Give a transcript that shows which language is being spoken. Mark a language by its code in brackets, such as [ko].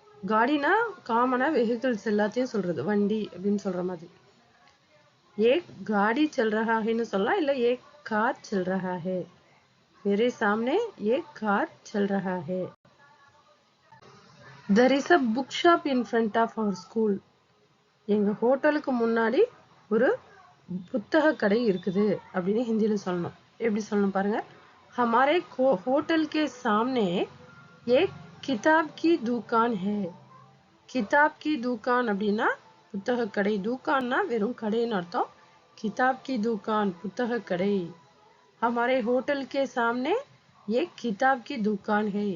[ta] காடினா காமனா வெஹிக்கிள்ஸ் எல்லாத்தையும் சொல்றது. வண்டி அப்படின்னு சொல்ற மாதிரி. [hi] एक गाड़ी चल रहा है नु [ta] சொல்லலாம் இல்ல [hi] एक कार चल रहा है. मेरे सामने एक कार चल रहा है. [en] There is a book shop in front of our school. [ta] எங்க ஹோட்டலுக்கு முன்னாடி ஒரு புத்தக கடை இருக்குது அப்படின்னு ஹிந்தில சொல்லணும். எப்படி சொல்லணும் பாருங்க. [hi] हमारे होटल के सामने एक किताब की दुकान है. किताब की दुकान [ta] அப்படின்னா புத்தக கடை. दुकानனா வெறும் கடைன்னு அர்த்தம். [hi] किताब की दुकान पुस्तक கடை. हमारे होटल के सामने एक किताब की दुकान है.